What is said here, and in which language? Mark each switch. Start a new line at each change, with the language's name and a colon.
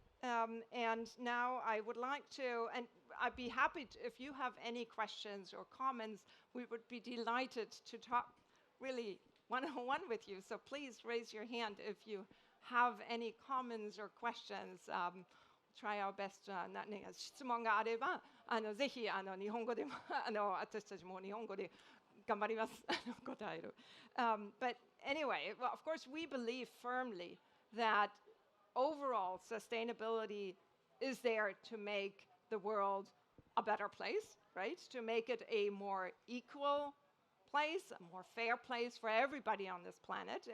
English: And now I would like to, and I'd be happy if you have any questions or comments, we would be delighted to talk really one-on-one with you. So please raise your hand if you have any comments or questions. Try our best.
Japanese: 質問があれば、ぜひ日本語でも私たちも日本語で頑張ります答える。
English: But anyway, well, of course, we believe firmly that overall sustainability is there to make the world a better place, right? To make it a more equal place, a more fair place for everybody on this planet.